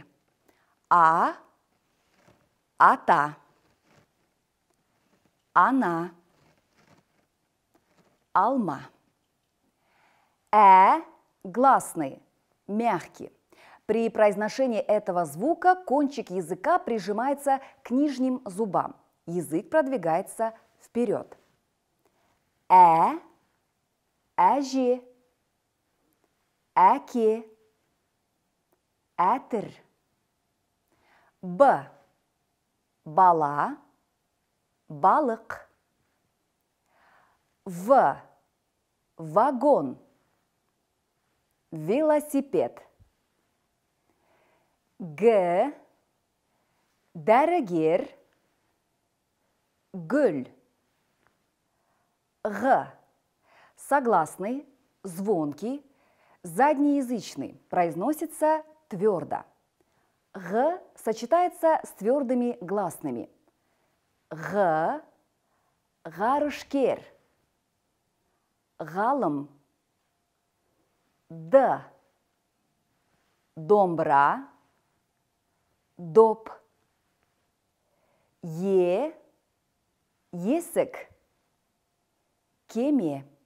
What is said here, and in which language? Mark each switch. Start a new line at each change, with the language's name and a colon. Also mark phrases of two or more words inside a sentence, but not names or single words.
Kazakh: А, ата, она, алма.
Russian: Гласный, мягкий. При произношении этого звука кончик языка прижимается к нижним зубам. Язык продвигается вперед.
Kazakh: Әже, әке, әтір. Бала, балық. Вагон, велосипед. Дәрігер, гүл.
Russian: Согласный, звонкий, заднеязычный, произносится твердо. Г сочетается с твердыми гласными.
Kazakh: Ғарышкер, ғалым. Домбра, доп. Есік, кеме.